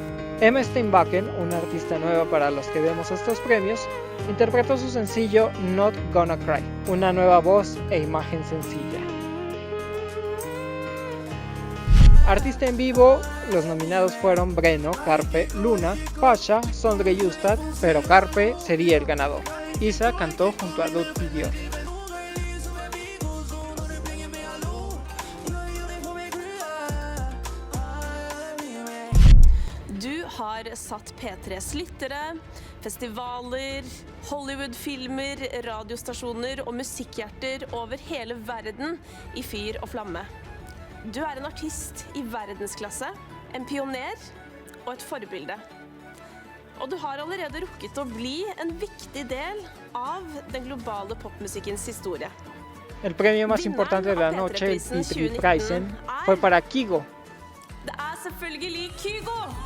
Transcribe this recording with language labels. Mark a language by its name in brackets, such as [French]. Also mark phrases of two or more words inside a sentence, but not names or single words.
[Spanish] Emma Steinbacken, una artista nueva para los que vemos estos premios, interpretó su sencillo Not Gonna Cry, una nueva voz e imagen sencilla. Artista en vivo, los nominados fueron Breno, Carpe, Luna, Pasha, Sondre Justad, pero Carpe sería el ganador. Isa cantó junto a Duty Dior. [Norwegian] Har satt P3s lyttere, festivaler, Hollywood-filmer, radiostasjoner og musikkhjerter over hele verden i fyr og flamme. Du en artist i verdensklasse, en pioner og et forbilde. og du har allerede rukket å bli en viktig del av den globale popmusikkens historie. [Spanish] El premio más importante de la noche, el P3-prisen, fue para Kygo. [Norwegian] Det selvfølgelig Kygo!